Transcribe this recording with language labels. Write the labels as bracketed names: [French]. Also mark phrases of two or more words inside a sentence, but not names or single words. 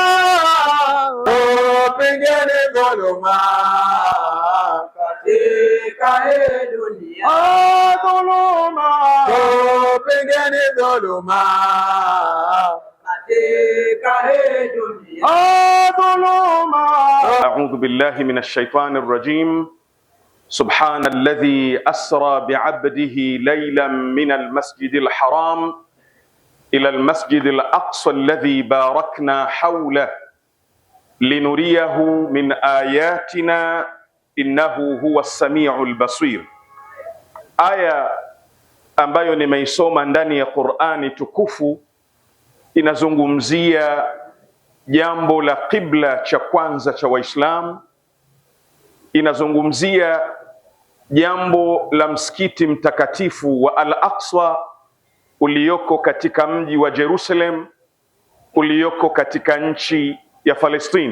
[Swahili] Tupigane dhuluma katika hii dunia. Dhuluma, Tupigane dhuluma katika hii dunia. dhuluma. [Arabic] أعوذ بالله من الشيطان الرجيم. سبحان الذي أسرى بعبده ليلا من المسجد الحرام إلى المسجد الأقصى الذي باركنا حوله لنريه من آياتنا إنه هو السميع البصير. [Swahili] Aya ambayo nimeisoma ndani ya Qur'ani tukufu inazungumzia jambo la qibla cha kwanza cha Waislamu, inazungumzia jambo la msikiti mtakatifu wa Al-Aqsa ulioko katika mji wa Jerusalem ulioko katika nchi ya Palestina.